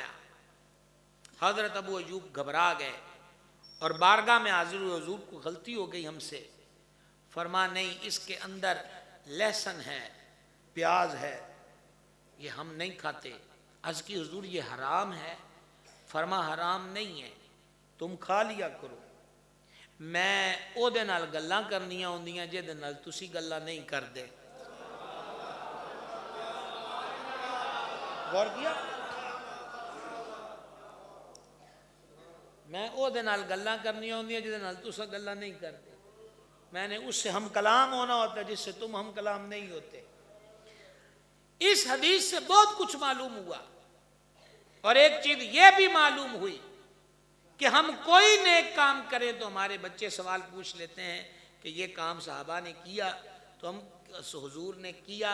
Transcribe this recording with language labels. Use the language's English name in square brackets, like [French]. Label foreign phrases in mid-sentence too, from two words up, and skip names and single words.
[Urdu] حضرت ابو ایوب گھبرا گئے اور بارگاہ میں حاضر ہوئے، حضور کو غلطی ہو گئی ہم سے. فرما نہیں، اس کے اندر لہسن ہے، پیاز ہے، یہ ہم نہیں کھاتے. عرض کی حضور یہ حرام ہے؟ فرما حرام نہیں ہے، تم کھا لیا کرو. [Punjabi] میں او دے نال گلاں کرنیاں ہوندیاں جے دے نال تسی گلاں نہیں کر دے. [Urdu] غور کیا؟ [Punjabi] میں او دے نال گلاں کرنیاں ہوندیاں جے دے نال تسا گلاں نہیں کر دے. [Urdu] میں نے اس سے ہم کلام ہونا ہوتا ہے جس سے تم ہم کلام نہیں ہوتے. اس حدیث سے بہت کچھ معلوم ہوا، اور ایک چیز یہ بھی معلوم ہوئی کہ ہم کوئی نیک کام کریں تو ہمارے بچے سوال پوچھ لیتے ہیں کہ یہ کام صحابہ نے کیا تو ہم حضور نے کیا.